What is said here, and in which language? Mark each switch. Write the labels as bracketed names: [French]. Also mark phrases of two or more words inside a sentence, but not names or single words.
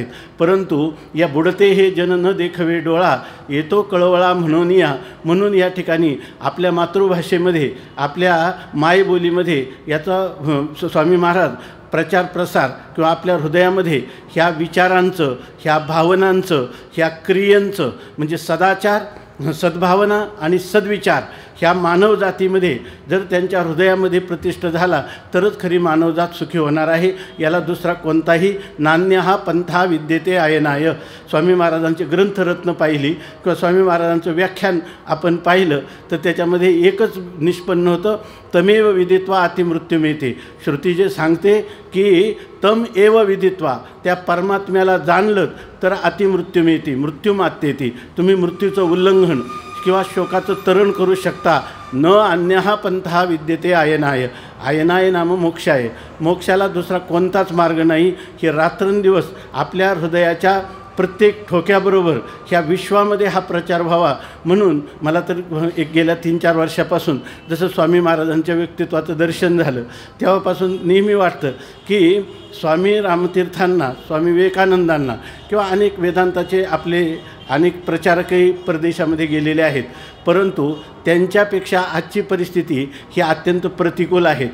[Marathi] परंतु या बुडते हे जन न देखवे डोळा, येतो कळवळा म्हणून या ठिकाणी आपल्या मातृभाषेमध्ये, आपल्या मायबोलीमध्ये याचा स्वामी महाराज प्रचार प्रसार किंवा आपल्या हृदयामध्ये ह्या विचारांचं, ह्या भावनांचं, ह्या क्रियांचं म्हणजे सदाचार, सद्भावना आणि सद्विचार ह्या मानवजातीमध्ये जर त्यांच्या हृदयामध्ये प्रतिष्ठा झाला तरच खरी मानवजात सुखी होणार आहे. याला दुसरा कोणताही [Sanskrit] नान्य हा पंथा विद्यते आयनाय. [Marathi] स्वामी महाराजांचे ग्रंथरत्न पाहिली किंवा स्वामी महाराजांचं व्याख्यान आपण पाहिलं तर त्याच्यामध्ये एकच निष्पन्न होतं, [Sanskrit] तमेव विदित्वा अतिमृत्यू मिळते. [Marathi] श्रुती जे सांगते की [Sanskrit] तम एव विदित्वा, [Marathi] त्या परमात्म्याला जाणलं तर अतिमृत्यू मिळते, [Sanskrit] मृत्यू मात्ते ती. [Marathi] तुम्ही मृत्यूचं उल्लंघन किंवा शोकाचं तरण करू शकता. [Sanskrit] न अन्यहा पंथा विद्यते आयनाय. आयनाय नाम मोक्षाय. [Marathi] मोक्षाला दुसरा कोणताच मार्ग नाही. हे रात्रंदिवस आपल्या हृदयाच्या प्रत्येक ठोक्याबरोबर ह्या विश्वामध्ये हा प्रचार व्हावा म्हणून मला तर गेल्या 3-4 वर्षापासून जसं स्वामी महाराजांच्या व्यक्तित्वाचं दर्शन झालं तेव्हापासून नेहमी वाटतं की स्वामी रामतीर्थांना, स्वामी विवेकानंदांना किंवा अनेक वेदांताचे आपले अनेक प्रचारकही परदेशामध्ये गेलेले आहेत, परंतु त्यांच्यापेक्षा आजची परिस्थिती ही अत्यंत प्रतिकूल आहेत.